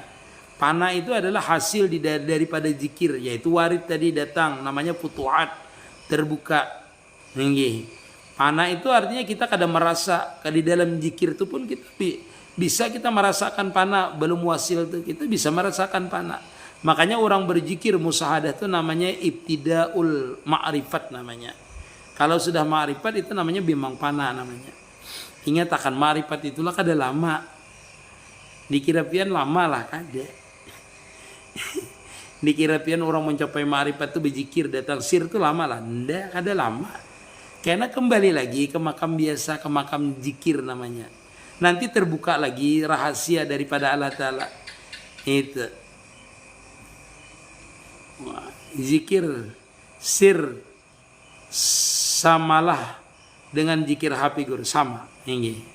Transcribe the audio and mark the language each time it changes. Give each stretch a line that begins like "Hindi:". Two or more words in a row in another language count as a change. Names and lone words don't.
Indonesian: Pana itu adalah hasil daripada zikir, yaitu warid tadi datang, namanya futuhat, terbuka. Nggih. Pana itu artinya kita kadang merasa, di dalam zikir itu pun kita bisa kita merasakan pana, belum wasil itu kita bisa merasakan pana. Makanya orang berzikir musyahadah itu namanya
Arabic: ابتداء المعرفة
Indonesian: namanya. Kalau sudah ma'rifat itu namanya bimang pana namanya.
Banjar: Ingat akan ma'rifat itulah kada lama. Dikira pian lama lah kada. Dikira pian orang mencapai ma'rifat itu berzikir datang sir itu lama lah.
Indonesian: Ndak,
Banjar: kada lama.
Indonesian: Karena kembali lagi ke makam biasa, ke makam zikir namanya. Nanti terbuka lagi rahasia daripada Allah Ta'ala. Itu. Zikir sir samalah dengan zikir HP Guru, sama.